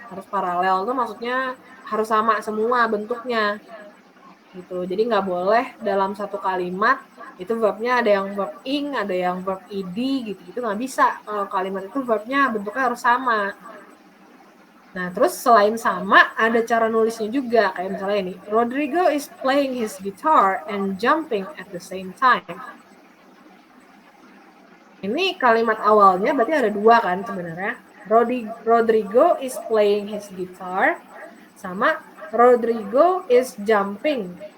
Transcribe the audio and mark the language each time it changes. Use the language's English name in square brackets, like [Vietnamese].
[Indonesian] Harus paralel itu maksudnya harus sama semua bentuknya. Gitu. Jadi nggak boleh dalam satu kalimat itu verbnya ada yang verb ing, ada yang verb id gitu-gitu, nggak bisa. Kalau kalimat itu verbnya bentuknya harus sama. Nah, terus selain sama, ada cara nulisnya juga. Kayak misalnya ini, [English] Rodrigo is playing his guitar and jumping at the same time. [Indonesian] Ini kalimat awalnya berarti ada dua kan sebenarnya. [English] Rodrigo is playing his guitar sama Rodrigo is jumping.